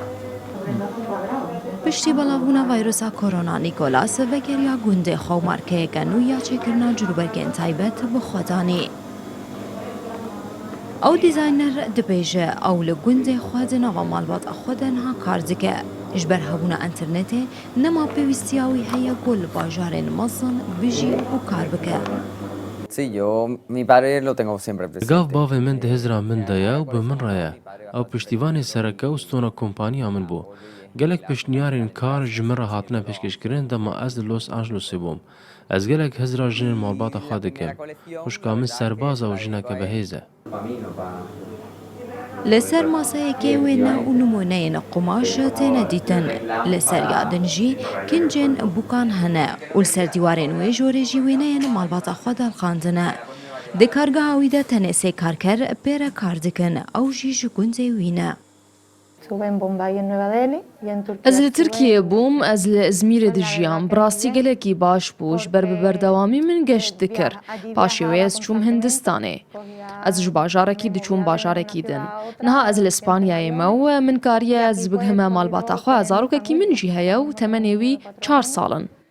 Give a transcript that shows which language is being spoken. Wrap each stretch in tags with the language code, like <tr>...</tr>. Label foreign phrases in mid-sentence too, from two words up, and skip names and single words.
<ku>پشتی بەڵاوبوونە ڤایرۆسا کۆرۆنا نیکۆلاس بەگەریا گوندێ خەومارکەیەکە و یاچێکردنا جلوبەرگێن تایبەت بە خۆدانی. ئەو دیزاینەر دەبێژە ئەو لە گوندێ خواردنەوە ماڵبات خۆدەنها کار دکە. ji ber hebûna internetê nema pêwîstiya wî heye ku li bajarên mezin bijî û kar bike. Gav bavê min di hêzra min de ye û bi min re ye. Ew piştîvanê sereke û stona kompaniya min bû. Gelek piştniyarên kar ji min re hatine pêşkêşkirin dema ez li Los Angelesê bûm. Ez gelek hezra jinên malbata xwe dikim. Xwişka min serbaza û jineke bihêz e. لەسەر ماسەیەکێ وێنە و نمونەیەنە قوماش تێنە دیتن لەسەر یادنژی کنجێن بووکان هەنە و لەسەر دیوارێن وێ ژۆرێژی وێنەیەن ماڵباتە خۆ دەڵخاندنە. دێ کارگەهاویدا تەنێ سێ کارکەر پێرە کار دکن ئەو ژی ji گوندێ وینە. Ez li Tirkiyeyê bûm, ez li İzmîrê dijiyam. Bi rastî gelekî baş bû ji ber bi berdewamî min geşt dikir. Paşê wê ez çûm Hindistanê. Ez ji bajarekî diçûm bajarekî din. Niha ez li İspanyayê me û min kariye ez bighime malbata xwe zarokekî min jî heye û temenê wî 4 salin.</ku>